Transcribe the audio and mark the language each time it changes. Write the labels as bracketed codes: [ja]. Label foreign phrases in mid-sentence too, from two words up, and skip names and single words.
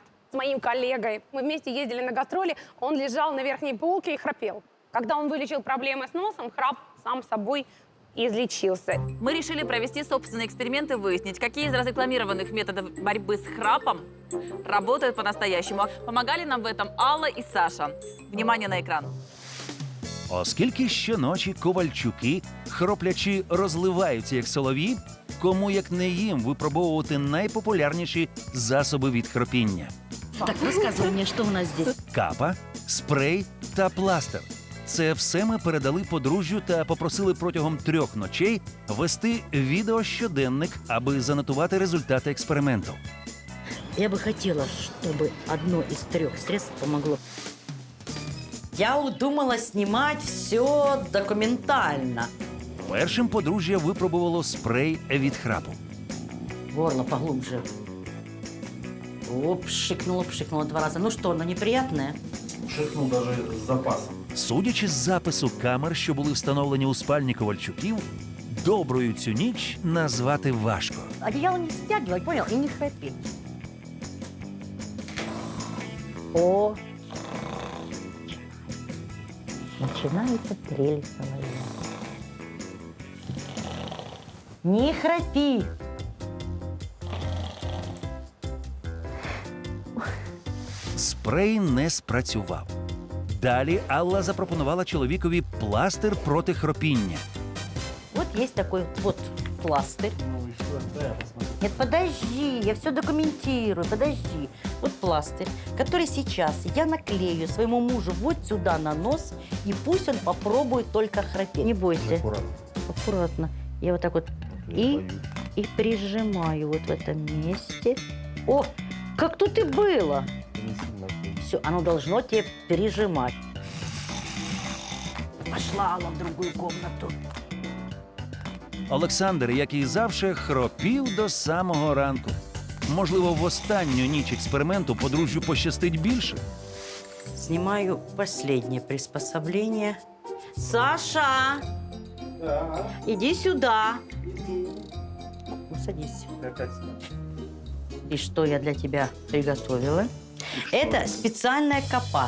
[ru] С моим коллегой мы вместе ездили на гастроли, он лежал на верхней полке и храпел. Когда он вылечил проблемы с носом, храп сам собой излечился. Мы решили провести собственные эксперименты и выяснить, какие из разрекламированных методов борьбы с храпом работают по-настоящему. Помогали нам в этом Алла и Саша. Внимание на экран. [uk] Оскільки щоночі ковальчуки, хроплячи, розливаються як солов'ї, кому як не їм випробовувати найпопулярніші засоби від хропіння. [ru] Так, рассказывай мне, что у нас здесь. [uk] Капа, спрей та пластир. Це все ми передали подружжю та попросили протягом 3 ночей вести відеощоденник, аби занотувати результати експерименту. [ru] Я бы хотела, чтобы одно из 3 средств помогло. Я удумала снимать все документально. [uk] Першим подружжя випробувало спрей від храпу. [ru] Горло поглубже. Оп, пшикнула 2 раза. Ну что, оно неприятное? Шикнул даже с запасом. [uk] Судячи з запису камер, що були встановлені у спальні Ковальчуків, доброю цю ніч назвати важко. [ru] Одеяло не стягивать, понял? И не храпеть. О! Начинается трель соловья. Не храпи! [uk] Спрей не спрацював. Далі Алла запропонувала чоловікові пластир проти хропіння. [ru] Вот есть такой вот пластырь. Нет, подожди, я все документирую, подожди. Вот пластырь, который сейчас я наклею своему мужу вот сюда на нос, и пусть он попробует только храпеть. Не бойся. Аккуратно. Аккуратно. Я вот так вот и прижимаю вот в этом месте. О, как тут и было. Все, оно должно тебе прижимать. Пошла Алла в другую комнату. [uk] Олександр, як і завжди, хропів до самого ранку. Можливо, в останню ніч експерименту подружжю пощастить більше. [ru] Снимаю последнее приспособление. Саша! Да. Иди сюда. Ну, садись. И что я для тебя приготовила? Это специальная капа.